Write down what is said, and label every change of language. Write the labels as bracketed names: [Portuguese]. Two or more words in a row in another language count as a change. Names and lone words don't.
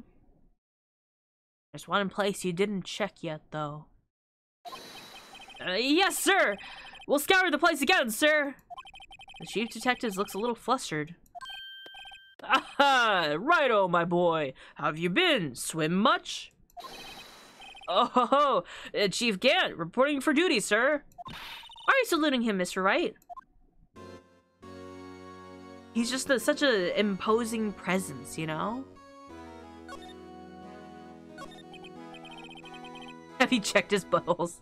[English] There's one place you didn't check yet, though. Yes, sir! We'll scour the place again, sir! The chief detective looks a little flustered. Aha! Righto, my boy! How have you been? Swim much? Oh, ho, ho. Chief Gant, reporting for duty, sir. Are you saluting him, Mr. Wright? He's just such an imposing presence, you know? Have you checked his buttholes?